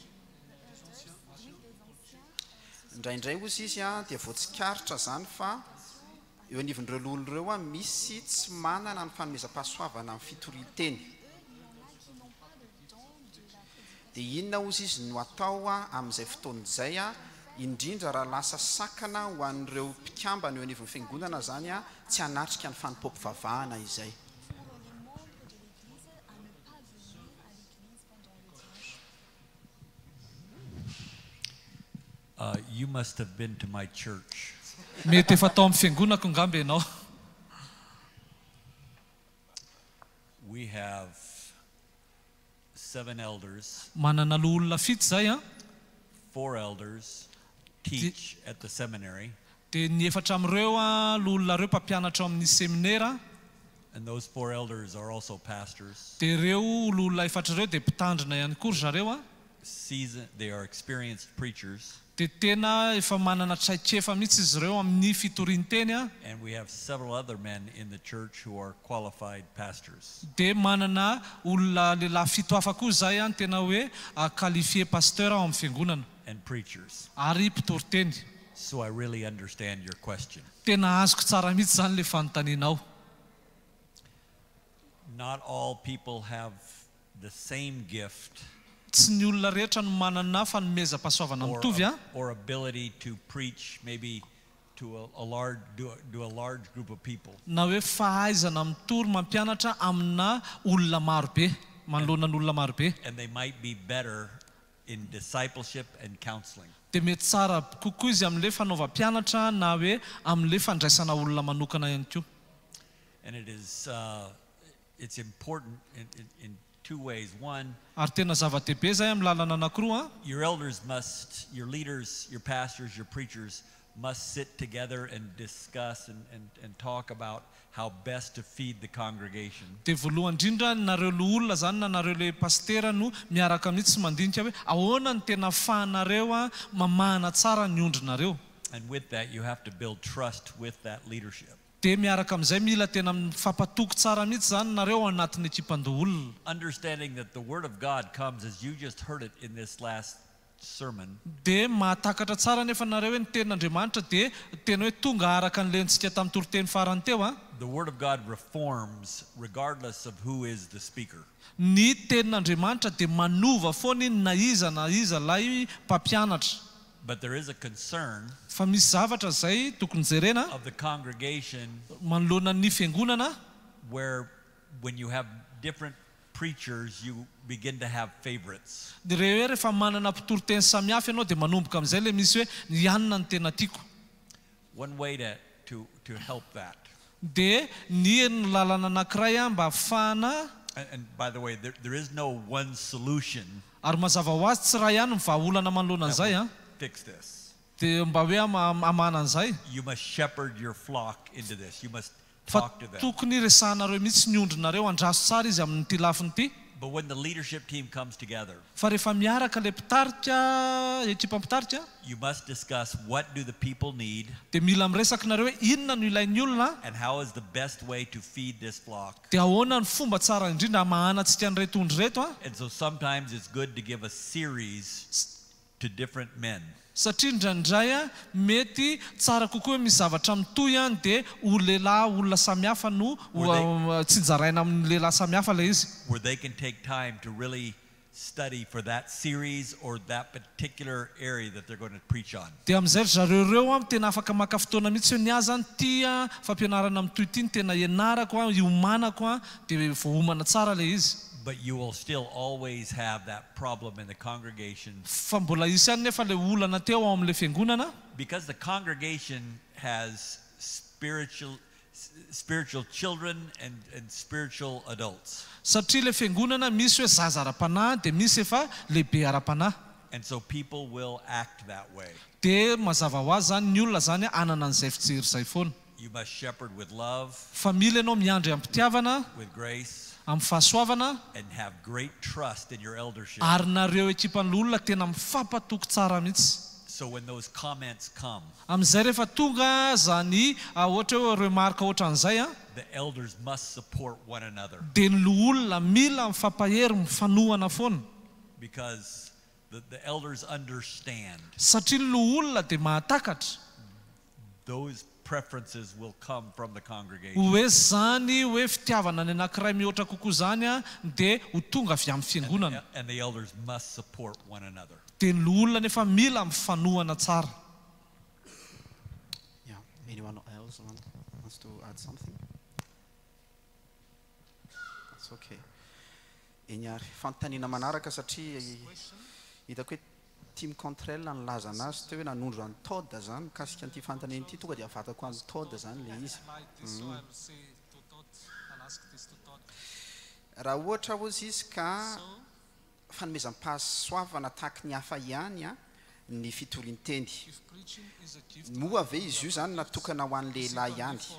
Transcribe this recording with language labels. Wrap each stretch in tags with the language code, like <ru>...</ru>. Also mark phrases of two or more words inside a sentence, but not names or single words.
<mg>Indraindray ozy izy dia voatsikaritra zany fa eo anivon'ireo loholon'ireo misy tsy manana ny fanomezam-pahasoavana amin'ny fitorinteny. Dia inona ozy izy no atao amin'izay fotoan'izay indrindra raha lasa sakana ho an'ireo mpikambana eo anivon'ny fiangonana zany tsy hanatrika ny fanompom-pivavahana izay.</mg> <en>You must have been to my church.</en> <mg>Mety efa tao amin'ny fiangonako ngamba ianao.</mg> <en>We have 7 elders.</en> <mg>Manana olona fito zay</mg> <en>4 elders teach at the seminary.</en> <mg>Dia ny efatra amin'ireo olona reo mpampianatra amin'ny seminera.</mg> <en>And those 4 elders are also pastors.</en> <mg>Dia ireo olona efatra ireo dia mpitandrina ihany koa ry zareo</mg> <en>They are experienced preachers.</en> <mg>Dia tena efa manana traikefa mihitsy izy ireo amin'ny fitorinteny</mg> <en>And we have several other men in the church who are qualified pastors.</en> <mg>Dia manana olona lehilahy fito hafa koa zay tena hoe</mg> <fr>qualifié pasteur</fr> <mg>ao amin'ny fiangonana</mg> <en>And preachers.</en> <mg>ary mpitorinteny.</mg> <en>So I really understand your question.</en> <mg>Tena azoko tsara mihitsy zany le fanontanianao.</mg> <en>Not all people have the same gift</en> <mg>Tsy ny olona rehetra no manana fanomezam-pahasoavana mitovy</mg> <en>or ability to preach maybe to a large group of people.</en> <mg>na hoe fahaizana mitory mampianatra amina olona marobe, manoloana ny olona marobe.</mg> <en>And they might be better in discipleship and counseling.</en> <mg>Dia mety tsara kokoa izy amin'ilay fanaovam-pianatra na hoe amin'ilay fandraisana olona manokana ihany koa.</mg> <en>And it's important in 2 ways. One,</en> <mg>Ary tena zava-dehibe zay amin'ny lalana anankiroa</mg> <en>your elders your leaders, your pastors, your preachers must sit together and discuss and talk about how best to feed the congregation.</en> <mg>Dia voalohany indrindra nareo olona zany na nareo le pastera no miaraka mihitsy mandinika hoe ahoana ny tena fahanareo mamahana tsara ny ondrinareo.</mg> <en>And with that, you have to build trust with that leadership.</en> <mg>Dia miaraka amin'izay mila tena mifampatoko tsara mihitsy zany nareo anatin'ny ekipan-doholona.</mg> <en>Understanding that the Word of God comes, as you just heard it in this last sermon,</en> <mg>dia mahatakatra tsara nefa nareo hoe ny tenin'Andriamanitra dia tena hoe tonga araka ny lentsika tamin'ny toriteny farany teo a.</mg> <en>the Word of God reforms regardless of who is the speaker.</en> <mg>Ny tenin'Andriamanitra dia manova foana iny na iza lay mpampianatra.</mg> <en>But there is a concern</en> <mg>Fa misy zavatra zay tokony jerena</mg> <en>of the congregation</en> <mg>manoloana ny fiangonana</mg> <en>where when you have different preachers, you begin to have favorites.</en> <mg>dia rehefa manana mpitoriteny samihafa ianao dia manomboka amin'izay le misy hoe ny anina ny tena tiako.</mg> <en>One way to help that,</en> <mg>Dia ny lalana anankiray mba ahafahana,</mg> <en>and by the way, there is no one solution</en> <mg>ary mazava ho azy tsy raha ihany mivahaolana manoloana</mg> <en>that</en> <mg>an'izay</mg> <en>will a, fix this.</en> <mg>dia mba hoe amana an'izay.</mg> <en>You must shepherd your flock into this. You must</en> <mg>Fa</mg> <en>talk to them.</en> <mg>tokony resahanareo mihitsy ny ondrinareo andraso tsara izy amin'ity lafiny ity.</mg> <en>But when the leadership team comes together,</en> <mg>Fa rehefa miaraka le mpitarika, ekipa mpitarika,</mg> <en>you must discuss what do the people need</en> <mg>dia mila miresaka nareo hoe inona no ilain'ny olona,</mg> <en>and how is the best way to feed this flock.</en> <mg>dia ahoana ny fomba tsara indrindra mahanatsika an'ireto ondry reto a.</mg> <en>And so sometimes it's good to give a series to different men.</en> <mg>Satria indraindray a mety tsara kokoa hoe misy zavatra mitohy a dia ho lehilahy olona samihafa no tsy jaraina amin'ny lehilahy samihafa le izy.</mg> <en>Where they can take time to really study for that series or that particular area that they're going to preach on.</en> <mg>Dia amin'izay zareo reo a tena afaka maka fotoana mihitsy hoe ny aza ny tia fampianarana amin'itoy ity ny tena ianarako a, iomanako a, dia voahomana tsara le izy.</mg> <en>But you will still always have that problem in the congregation</en> <mg>Fa mbola isy ihany nefa le olana teo ao amin'le fiangonana,</mg> <en>because the congregation has spiritual children and spiritual adults.</en> <mg>satria le fiangonana misy hoe zaza ara-panahy dia misy efa lehibe ara-panahy.</mg> <en>And so people will act that way.</en> <mg>Dia mazava ho azy zany ny olona zany anana an'izay fijery izay foana.</mg> <en>You must shepherd with love,</en> <mg>Fa mila ianao miandry amin'ny mpitiavana,</mg> <en>with grace,</en> <mg>amin'ny fahasoavana,</mg> <en>and have great trust in your eldership.</en> <mg>ary nareo ekipan'le olona tena mifampatoky tsara mihitsy.</mg> <en>So when those comments come,</en> <mg>Amin'izay rehefa tonga zany ohatra hoe remarque ohatra an'izay a,</mg> <en>the elders must support one another</en> <mg>dia ny olona mila mifampahery mifanohana foana.</mg> <en>because the elders understand</en> <mg>Satria ny olona dia mahatakatra</mg> <en>those preferences will come from the congregation.</en> <mg>hoe zany hoe fitiavana ny anankiray mihoatra kokoa zany a dia ho tonga avy amin'ny fiangonana.</mg> <en>And the elders must support one another.</en> <mg>Dia ny olona nefa mila mifanohana tsara.</mg> <en>Yeah. Anyone else wants to add something? That's okay.</en> <mg>Eny ary fanontaniana manaraka satria hitako hoe Tim Contrell nilaza anazy teo hoe nanondro an'ny Todd zany mikasika an'ity fanontaniana ity, tonga dia avatako an'ny Todd zany le izy. Raha ohatra ozy izy ka fanomezam-pahasoavana tahaka ny hafa ihany a ny fitolin-teny, moa ve izy io zany natokana ho an'ny lehilahy ihany?</mg>